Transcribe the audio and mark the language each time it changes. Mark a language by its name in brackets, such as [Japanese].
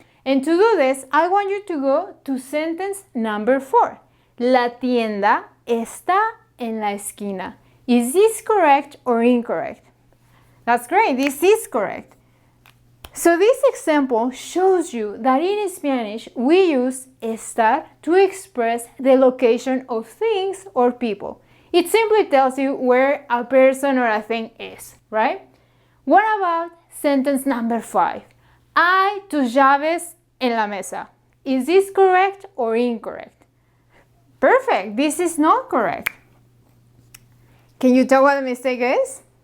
[English] And to do this, I want you to go to sentence number 4. [Spanish] La tienda está en la esquina. [English] Is this correct or incorrect? That's great, this is correct. So this example shows you that in Spanish we use estar to express the location of things or people. It simply tells you where a person or a thing is, right? What about sentence number 5? [Spanish] Hay tus llaves en la mesa. [English] Is this correct or incorrect? Perfect, this is not correct. Can you tell what the mistake is?